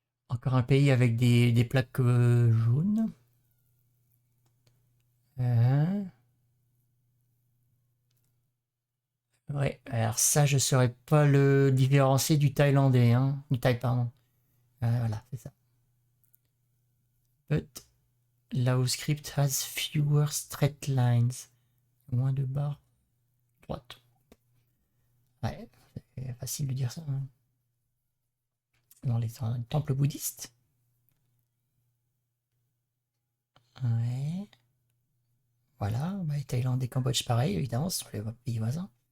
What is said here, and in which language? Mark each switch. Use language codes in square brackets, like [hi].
[fr] Encore un pays avec des plaques jaunes. Ouais, alors ça, je saurais pas le différencier du thaïlandais, hein. Du thaï, pardon. Voilà, c'est ça. [en] But Laos script has fewer straight lines. [fr] Moins de barres droites. Ouais, c'est facile de dire ça, hein. Dans les temples bouddhistes. Ouais. Voilà, bah, Thaïlande et Cambodge, pareil, évidemment, ce sont les pays voisins.